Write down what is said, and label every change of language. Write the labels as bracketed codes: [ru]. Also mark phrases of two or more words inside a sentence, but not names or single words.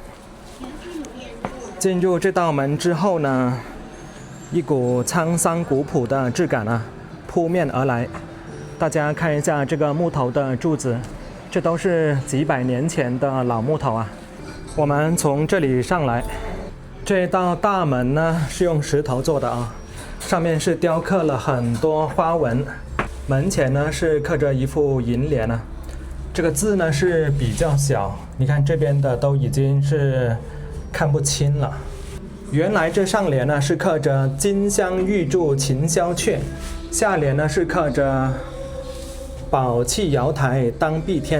[zh] 進入這道門之後呢，一股滄桑古樸的質感撲面而來。大家看一下這個木頭的柱子，這都是幾百年前的老木頭啊。我們從這裡上來，這道大門呢是用石頭做的上面是雕刻了很多花紋。門前呢是刻着一副銀聯這個字呢是比較小，你看這邊的都已經是看不清了。原來這上聯呢是刻着金香玉柱琴簫阙，下聯呢是刻着寶器瑤台當碧天。